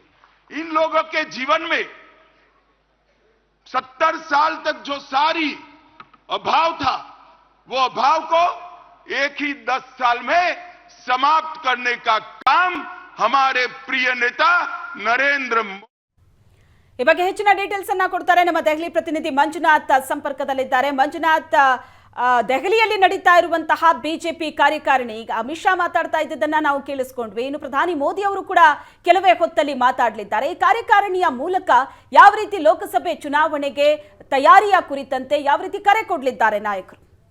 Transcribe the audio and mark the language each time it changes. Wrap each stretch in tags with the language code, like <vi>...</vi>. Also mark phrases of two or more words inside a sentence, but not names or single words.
<hi>इन लोगों के जीवन में 70 साल तक जो सारी अभाव था, वो अभाव को एक ही 10 साल में समाप्त करने का काम हमारे प्रिय नेता नरेंद्र मोदी।</hi> <kn>ಈ ಬಗ್ಗೆ ಹೆಚ್ಚಿನ ಡೀಟೇಲ್ಸ್ ಅನ್ನ ಕೊಡ್ತಾರೆ ನಮ್ಮ ದೆಹಲಿ ಪ್ರತಿನಿಧಿ ಮಂಜುನಾಥ್ ಸಂಪರ್ಕದಲ್ಲಿದ್ದಾರೆ. ಮಂಜುನಾಥ್, ದೆಹಲಿಯಲ್ಲಿ ನಡೀತಾ ಇರುವಂತಹ ಬಿಜೆಪಿ ಕಾರ್ಯಕಾರಿಣಿ, ಈಗ ಅಮಿತ್ ಶಾ ಮಾತಾಡ್ತಾ ಇದ್ದದನ್ನ ನಾವು ಕೇಳಿಸ್ಕೊಂಡ್ವಿ, ಇನ್ನು ಪ್ರಧಾನಿ ಮೋದಿ ಅವರು ಕೂಡ ಕೆಲವೇ ಹೊತ್ತಲ್ಲಿ ಮಾತಾಡಲಿದ್ದಾರೆ. ಈ ಕಾರ್ಯಕಾರಿಣಿಯ ಮೂಲಕ ಯಾವ ರೀತಿ ಲೋಕಸಭೆ ಚುನಾವಣೆಗೆ ತಯಾರಿಯ ಕುರಿತಂತೆ ಯಾವ ರೀತಿ ಕರೆ ಕೊಡಲಿದ್ದಾರೆ ನಾಯಕರು?</kn>